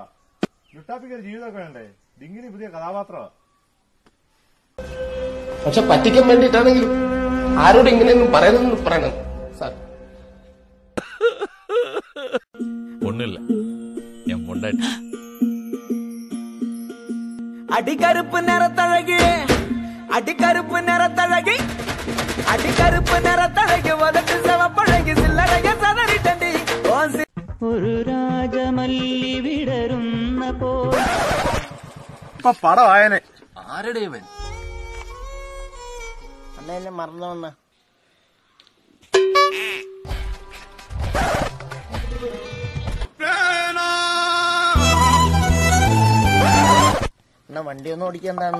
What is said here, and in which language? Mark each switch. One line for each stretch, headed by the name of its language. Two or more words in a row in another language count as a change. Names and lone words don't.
Malayalam: ലുട്ടാപ്പിക്ക് ഒരു ജീവിതമൊക്കെ വേണ്ടേ? ഡിങ്കിനി പുതിയ കഥാപാത്രമാ. പക്ഷെ പറ്റിക്കാൻ വേണ്ടിട്ടാണെങ്കിലും ആരോട് ഇങ്ങനെയൊന്നും പറയുന്നതെന്ന് പറയണം സാർ. ഒന്നുമില്ല, ഞാൻ കൊണ്ടായിട്ട്.
Tamil: அடிக்கருப்பு நிறத்தழகி அடிக்கருப்பு நிறத்தழகி அடிக்கருப்பு நிறத்தழகி உதட்டு செவப்பழகி சில்லறைய சதறிட்டண்டி
Malayalam: ഒരു രാജമല്ലി വിടരുന്ന പോ. ഇപ്പൊ പടമായനെ. ആരുടെ ഇവൻ? അണ്ണ എന്നെ മറന്നോണ്ണ. എന്നാ വണ്ടിയൊന്നും ഓടിക്കണ്ടാണ്.